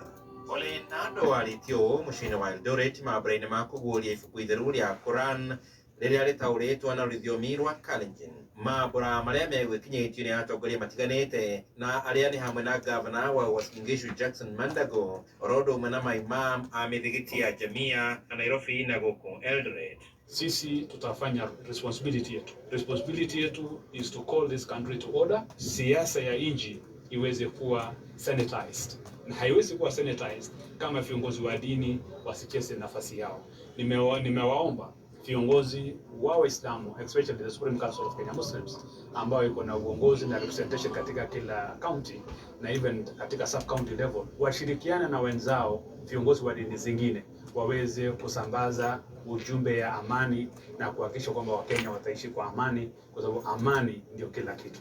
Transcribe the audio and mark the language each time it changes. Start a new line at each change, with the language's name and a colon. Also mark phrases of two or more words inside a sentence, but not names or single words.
Kikuyu: Ole Nando arĩtie ũũ mũciĩ-inĩ wa Eldoret mambura-inĩ ma kũguũria ibuku itheru rĩa Quran rĩrĩa rĩtaũrĩtwo na rũthiomi rwa Kalenjin. Mambura marĩa megwĩkinyĩtio nĩ atongoria matiganĩte na arĩa nĩ hamwe na gavana wa Uasin Gishu Jackson Mandago oro ũndũ ũmwe na maimam a mĩthigiti ya Jamia na Nairobi na gũkũ Eldoret.
Swahili: Sisi tutafanya
English: responsibility yetu. Responsibility yetu is to call this country to order.
Swahili: Siasa ya nchi iweze kuwa sanitized. Na haiwezi kuwa sanitized kama viongozi wa dini wasicheze nafasi yao. Nimewaomba viongozi wa Waislamu,
English: especially the Supreme Council of Kenya Muslims,
Swahili: ambao iko na uongozi na representation katika kila county na even katika
English: sub county level,
Swahili: washirikiane na wenzao viongozi wa dini zingine waweze kusambaza ujumbe ya amani na kuhakikisha kwamba Wakenya wataishi kwa amani, kwa sababu amani ndio kila kitu.